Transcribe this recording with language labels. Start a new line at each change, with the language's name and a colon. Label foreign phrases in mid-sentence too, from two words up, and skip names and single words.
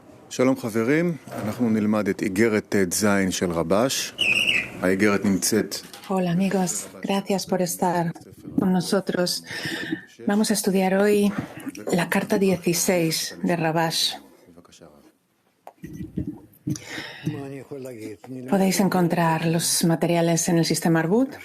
Hebrew: שלום חברים, אנחנו נלמד את איגרת ט"ז של רבש. האיגרת נמצאת.
Spanish: Hola amigos, gracias por estar con nosotros. Vamos a estudiar hoy la carta 16 de Rabash. Podéis encontrar los materiales en el sistema Arbut.